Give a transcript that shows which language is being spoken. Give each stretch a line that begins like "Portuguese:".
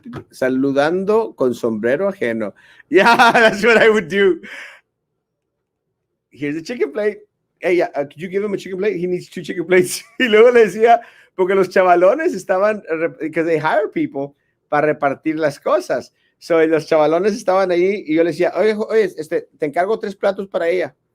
Spanish: Saludando con sombrero ajeno.
English: Yeah, that's what I would do. Here's a chicken plate. Hey, could you give him a chicken plate? He needs 2 chicken plates.
Spanish: Y luego le decía, porque los chavalones estaban,
English: because they hire people
Spanish: para repartir las cosas. So, los chavalones estaban ahí y yo le decía, oye, te encargo 3 platos para ella.